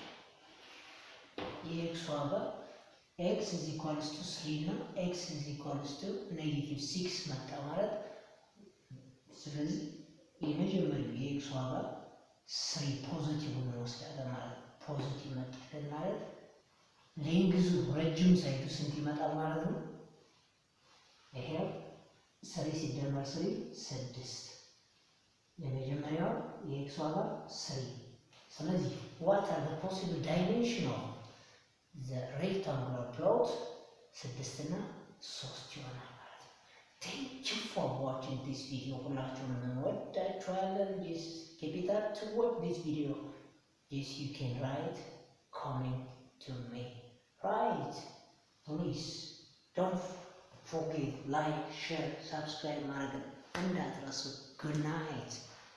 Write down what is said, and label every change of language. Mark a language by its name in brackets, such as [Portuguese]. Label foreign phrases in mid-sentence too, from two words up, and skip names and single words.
[Amharic] የኤክስ ዋጋ [English] x is equals to 3 [Amharic] እና [English] x is equals to -6 [Amharic] መጣ ማለት። ስለዚህ የመጀመሪያው የኤክስ ዋጋ 3 ፖዚቲቭ ነው ወስዳለን ማለት ነው። ፖዚቲቭ መጣልን ማለት ሌንግዙ ረጅም ሳይቱ ስንት ይመጣል ማለት ነው? ይሄው 3 ሲደመር 3 6 የመጀመሪያው የኤክስ ዋጋ 3። ስለዚህ [English] what are the possible dimension of the rectangular plot [Amharic] 6 እና 3 ይሆናል ማለት ነው። [English] Thank you for watching this video። [Amharic] ሁላችሁም እንወዳችኋለን። [English] just keep it up to watch this video. Yes, you can write comment to me. Right, please don't forget like, share, subscribe [Amharic] ማድረግ እንዳትረሱ። [English] Good night.